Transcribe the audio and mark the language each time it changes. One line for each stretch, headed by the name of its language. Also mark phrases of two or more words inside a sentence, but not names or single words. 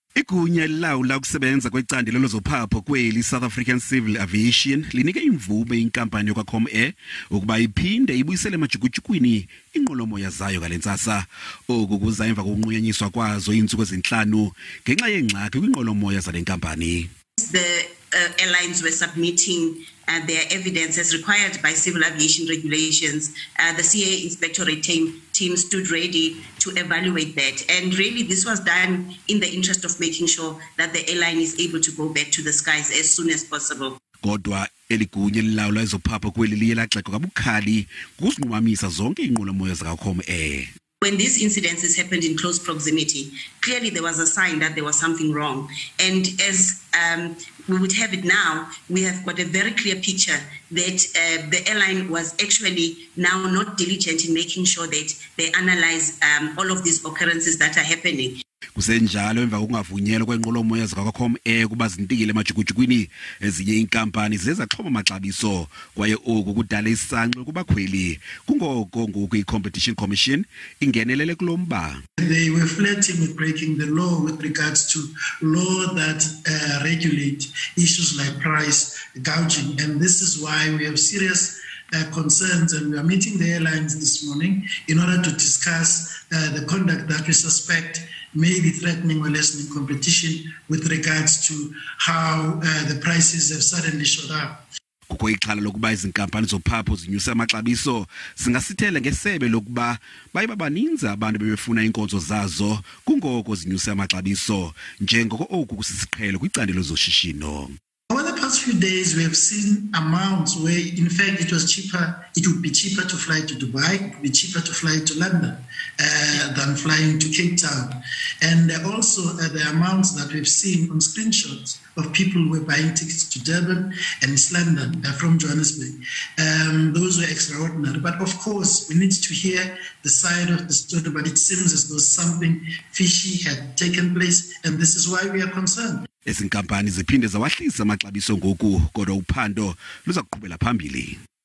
Xhosa: Igunya elilawula ukusebenza kwecandelo lezophapho kweli South African Civil Aviation linike imvume inkampani yakwa-Comair ukuba iphinde ibuyisele eMajukujukwini iinqwelo zayo ngalentsasa. Oku kuza emva kokunqunyanyiswa kwazo iintsuku ezintlanu ngenxa yengxaki kwiinqwelo zalenkampani.
English: The airlines were submitting their evidence as required by civil aviation regulations. The CAA inspectorate team stood ready to evaluate that. And really this was done in the interest of making sure that the airline is able to go back to the skies as soon as possible.
Xhosa: Kodwa Igunya elilawula lezophapho kweli liye laxekwa kabukhali kuzinqumamisa zonke iinqwelo zakwa-Comair.
English: When these incidences happened in close proximity, clearly there was a sign that there was something wrong. And as we would have it now, we have got a very clear picture that the airline was actually now not diligent in making sure that they analyze all of these occurrences that are happening.
Xhosa: Kusenjalo emva kokungavunyelwa kweenqwelo zakwa-Comair kuba Ziintingele eMajukujukwini, ezinye iinkampani zezaxhoma amaxabiso kwaye oku kudala isanqe kubakhweli. Kungoko ngoku i-Competition Commission ingenelele kulo mba.
English: They were flirting with breaking the law with regards to law that regulate issues like price gouging, and this is why we have serious concerns, and we are meeting the airlines this morning in order to discuss the conduct that we suspect may be threatening or lessening competition with regards to how the prices have suddenly shot up.
Xhosa: Kukho ixhala lokuba izinkampani zophapho zinyuse amaxabiso singasithele ngesebe lokuba bayiba baninzi abantu bebefuna inkonzo zazo kungoko zinyuse amaxabiso njengoko oku kusisiqhelo kwicandelo zoshishino.
English: Over the past few days, we have seen amounts where, in fact, it would be cheaper to fly to Dubai, it would be cheaper to fly to London than flying to Cape Town. And also the amounts that we've seen on screenshots of people who were buying tickets to Durban and East London from Johannesburg. Those were extraordinary. But of course, we need to hear the side of the story, but it seems as though something fishy had taken place, and this is why we are concerned.
Xhosa: Ezinkampani ziphinde zawahlisa amaxabiso ngoku kodwa uphando luza kuqhubela phambili.